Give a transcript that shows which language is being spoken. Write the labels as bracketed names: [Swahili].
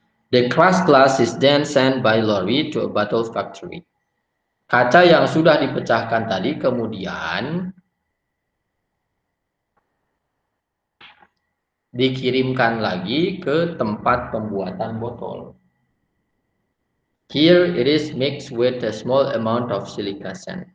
[English] The crushed glass is then sent by lorry to a bottle factory. [Indonesian] Kaca yang sudah dipecahkan tadi kemudian dikirimkan lagi ke tempat pembuatan botol. [English] Here it is mixed with a small amount of silica sand.